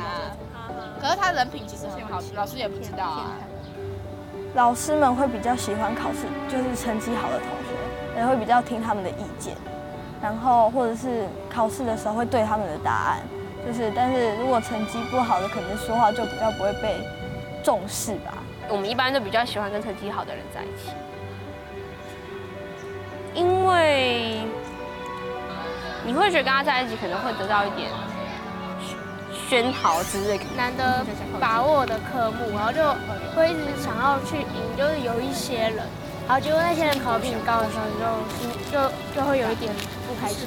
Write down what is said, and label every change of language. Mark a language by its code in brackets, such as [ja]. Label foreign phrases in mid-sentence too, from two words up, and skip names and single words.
[zh] 可是他人品其實很好，老師也不知道啊。老師們會比較喜歡考試，就是成績好的同學，也會比較聽他們的意見，然後或者是考試的時候會對他們的答案。但是如果成績不好的，可能說話就比較不會被重視吧。我们一般都比较喜欢跟成绩好的人在一起，因为你会觉得跟他在一起可能会得到一点喧哗之类，难得把握的科目，然后就会一直想要去赢，就是有一些人，然后结果那些人考得比你高的时候，你就会有一点不开心。